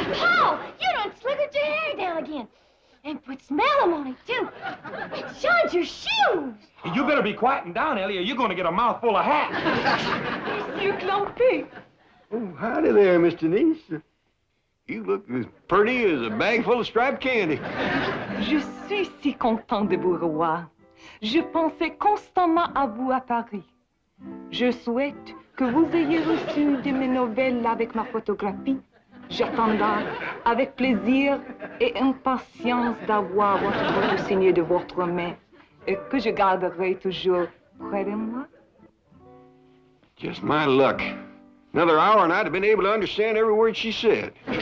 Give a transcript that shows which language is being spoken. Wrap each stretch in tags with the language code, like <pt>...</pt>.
<en>Paul, you done slickered your hair down again. And put smellum on it, too. And shined your shoes. You better be quieting down, Ellie, or you're gonna get a mouthful of hat. Monsieur Clampé. Oh, howdy there, Miss Denise. You look as pretty as a bag full of striped candy.</en> <fr>Je suis si content de vous revoir. Je pensais constamment à vous à Paris. Je souhaite que vous ayez reçu de mes nouvelles avec ma photographie. J'attendrai avec plaisir et impatience d'avoir votre photo signée de votre main et que je garderai toujours près de moi.</fr> <en>Just my luck. Another hour and I'd have been able to understand every word she said.</en>